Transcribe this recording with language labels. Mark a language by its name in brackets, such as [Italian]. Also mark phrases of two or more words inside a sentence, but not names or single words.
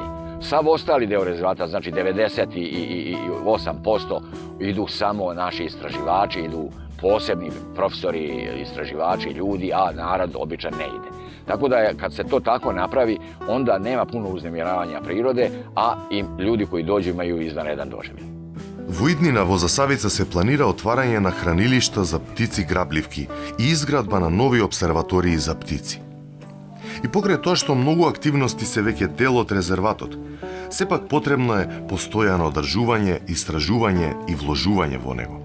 [Serbian] Sav ostali deo rezervata, znači 98%, idu samo naši istraživači, idu posebni profesori, istraživači, ljudi, a narod običan ne ide. Tako da kad se to tako napravi, onda nema puno uznemiravanja prirode, a i ljudi koji dođu imaju izvanredan doživljaj. [Macedonian] Во иднина во Засавица се планира отварање на хранилишта за птици грабливки и изградба на нови обсерватории за птици. И покрај тоа што многу активности се веќе дел од резерватот, сепак потребно е постојано одржување, истражување и вложување во него.